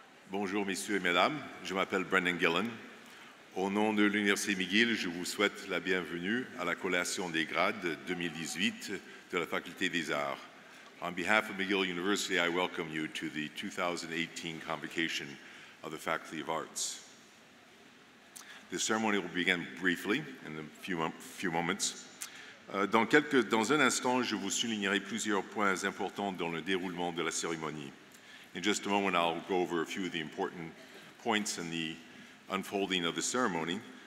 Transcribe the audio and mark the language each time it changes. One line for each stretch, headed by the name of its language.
French: Bonjour, messieurs et mesdames. Je m'appelle Brendan Gillen. Au nom de l'Université McGill, je vous souhaite la bienvenue à la collation des grades 2018 de la Faculté des Arts.
English: On behalf of McGill University, I welcome you to the 2018 Convocation of the Faculty of Arts. The ceremony will begin briefly in a few moments.
French: Dans un instant, je vous soulignerai plusieurs points importants dans le déroulement de la cérémonie.
English: In just a moment, I'll go over a few of the important points in the unfolding of the ceremony.